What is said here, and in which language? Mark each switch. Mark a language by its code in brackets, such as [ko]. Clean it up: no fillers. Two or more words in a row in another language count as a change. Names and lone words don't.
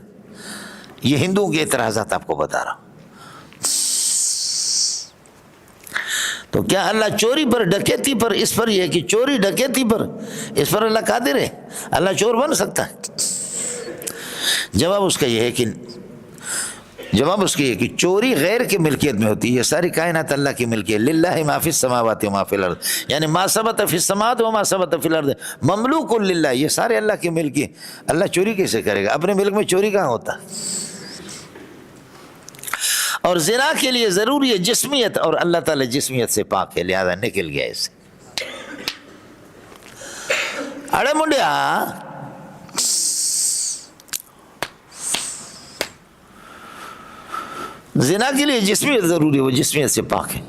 [ur] یہ ہندوؤں کے اعتراضات آپ کو بتا رہا ہوں. تو کیا اللہ چوری پر، ڈکیتی پر، اس پر یہ کہ چوری ڈکیتی پر اس پر اللہ قادر ہے؟ اللہ چور بن سکتا ہے؟ جواب اس کا یہ ہے کہ چوری غیر کی ملکیت میں ہوتی ہے. یہ ساری کائنات اللہ کی ملکیت. [ar] للہ ما فی السماوات و ما فی الارض، یعنی ما ثبت فی السماوات و ما ثبت فی الارض مملوک للہ. [ur] یہ سارے اللہ کی ملک ہے. اللہ چوری کیسے کرے گا؟ اپنے ملک میں چوری کہاں ہوتا؟ اور زنا کے لیے ضروری ہے جسمیت، اور اللہ تعالی جسمیت سے پاک ہے، لہذا نکل گیا اس سے. [pa] اڑے منڈیا، [ur] زنا کے لیے جسمیت ضروری ہے، وہ جسمیت سے پاک ہے.